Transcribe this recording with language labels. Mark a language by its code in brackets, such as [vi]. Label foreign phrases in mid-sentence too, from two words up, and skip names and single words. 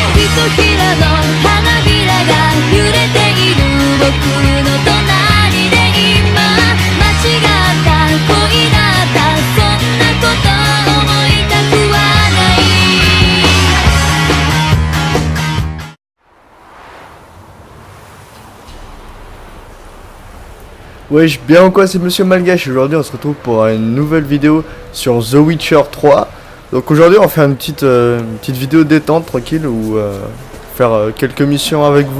[ja] とひらの花びらが揺れている僕の隣で今間違った恋だったそんなこと思いたくはない。 [fr] Wesh, bien ou quoi, c'est Monsieur Malgache. Aujourd'hui on se retrouve pour une nouvelle vidéo sur The Witcher 3. Donc aujourd'hui on va faire une petite vidéo détente, tranquille, ou faire quelques missions avec vous.